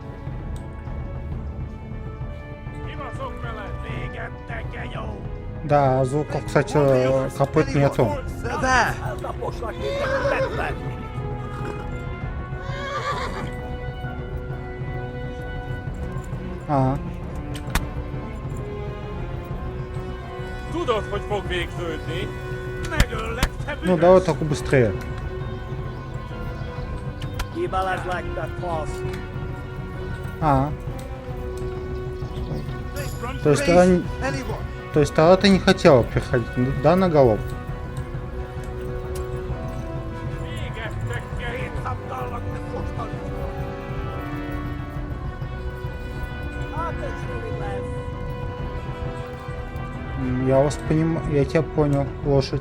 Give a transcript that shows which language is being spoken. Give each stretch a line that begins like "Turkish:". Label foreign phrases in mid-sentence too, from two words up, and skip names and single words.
Russian: Да, звуков, кстати, копыт нету. А.
Hungarian: Tudod, hogy fog végződni? Megöllek, te
Russian: Ну, давай только быстрее. А. То есть тогда ты не хотела приходить, да, на голов? Я вас понимаю, я тебя понял, лошадь.